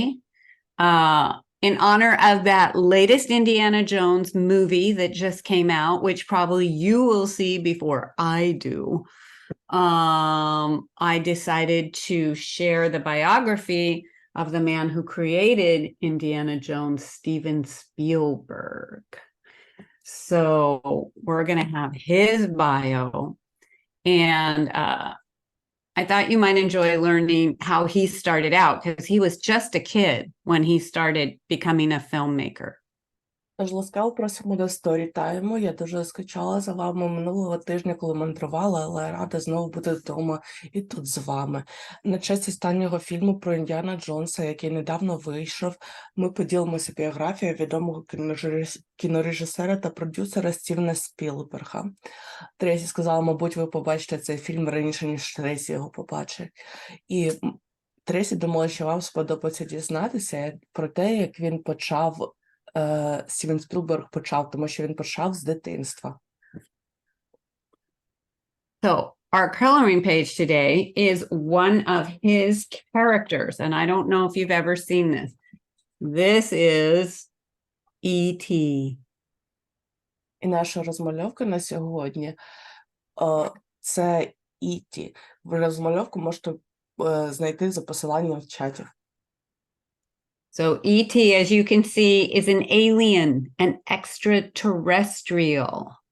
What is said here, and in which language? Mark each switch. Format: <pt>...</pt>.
<en>In honor of that latest Indiana Jones movie that just came out, which probably you will see before I do, I decided to share the biography of the man who created Indiana Jones, Steven Spielberg. So we're going to have his bio. And I thought you might enjoy learning how he started out because he was just a kid when he started becoming a filmmaker.</en> <uk>Тож ласкаво просимо до сторітайму. Я дуже скучала за вами минулого тижня, коли мандрувала, але рада знову бути вдома і тут з вами. На честь останнього фільму про Індіана Джонса, який недавно вийшов, ми поділимося біографією відомого кінорежисера та продюсера Стівена Спілберга. Трейсі сказала, мабуть, ви побачите цей фільм раніше, ніж Трейсі його побачить. І Трейсі думала, що вам сподобається дізнатися про те, як він почав Стівен Спілберг почав, тому що він почав з дитинства.</uk> <en>So our coloring page today is one of his characters, and I don't know if you've ever seen this. This is E.T.</en> <uk>І наша розмальовка на сьогодні це E.T. Ви розмальовку можете знайти за посиланням в чаті.</uk> <en>So E.T., as you can see, is an alien, an extraterrestrial.</en>